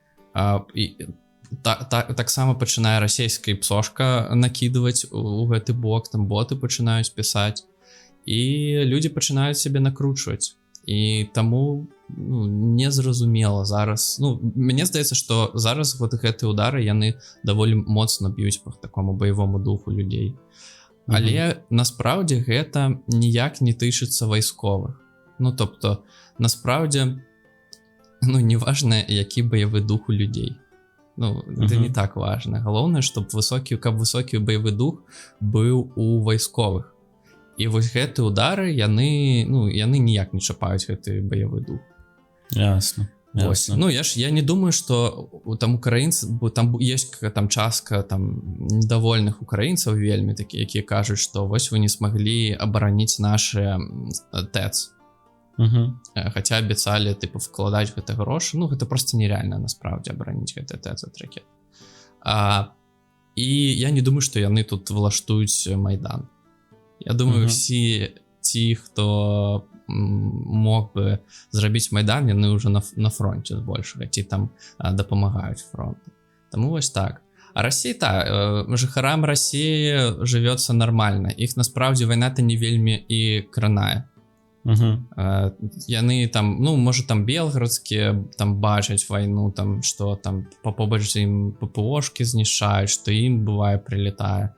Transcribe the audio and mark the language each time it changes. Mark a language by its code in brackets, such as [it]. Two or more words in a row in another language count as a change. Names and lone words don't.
[be] Таксама пачынае расійская псошка накідваць у гэты бок, там боты пачынаюць пісаць, і людзі пачынаюць сябе накручваць. І таму незразумела зараз. Мне здаецца, што зараз гэтыя удары яны даволі моцна б'юць па такому баявому духу людзей. Але насправді гэта ніяк не тычыцца вайсковых. [uk] Тобто, насправді, [be] неважна, які баявы дух у людзей. [ru] Это не так важна. [be] Галоўнае, каб высокі баявы дух быў у вайсковых. І вось гэтыя удары, яны ніяк не чапаюць гэты баявы дух. Ясно. Я не думаю, што там украінцы, бо там ёсць там частка там недовольных украінцаў вельмі такі, якія кажуць, што вось вы не смаглі абараніць нашы ТЭЦ. Хаця абяцалі вкладаць гэта грошы. Гэта проста нереальна насправді абараніць гэты ТЭЦ ад ракет. І я не думаю, што яны тут влаштуюць Майдан. Я думаю, [uk] всі ті, хто мог бы [be] зрабіць Майдан, яны ўжо на фронте збольшага, ці там дапамагаюць фронту. Таму вось так. А Расія, жыхарам Расіі жывецца нармальна. Іх насправді вайна-то не вельмі і кранае. Яны там, можа там белгарадскія там бачаць вайну, там што там побач з ім ППОшкі знішчаюць, што ім бывае прилетае.